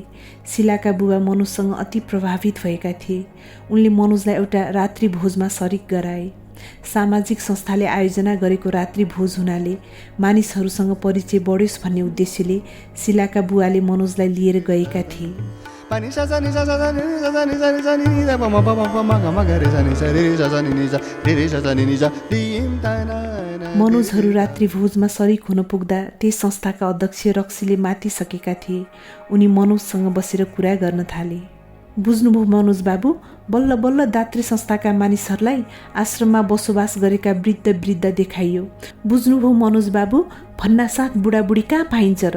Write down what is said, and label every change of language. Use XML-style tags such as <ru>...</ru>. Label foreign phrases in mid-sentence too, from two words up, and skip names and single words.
<ne>शिलाका बुबा मनोजसँग अति प्रभावित भएका थिए। उनले मनोजलाई एउटा रात्रि भोजमा सरिक गराए। सामाजिक संस्थाले आयोजना गरेको रात्रि भोज हुनाले मानिसहरूसँग परिचय बढोस् भन्ने उद्देश्यले शिलाका बुवाले मनोजलाई लिएर गएका थिए। pani sa sa ni sa ni sa sa ni sa ni sa ni da pa ma ga re sa ni sa ni ni sa re sa ni sa dim ta na na। मनोजहरू रात्रि भोजमा सरिक हुन पुग्दा त्यस संस्थाका अध्यक्ष रक्सीले मातिसकेका थिए। उनी मनोजसँग बसेर कुरा गर्न थाले। बुझ्नुभयो मनोज बाबु, बल्ल बल्ल दात्री संस्थाका मानिसहरूलाई आश्रममा बसोबास गरेका वृद्ध वृद्ध देखाइयो। बुझ्नुभयो मनोज बाबु, भन्नासाथ बुढाबुढी कहाँ पाइन्छ र?</ne>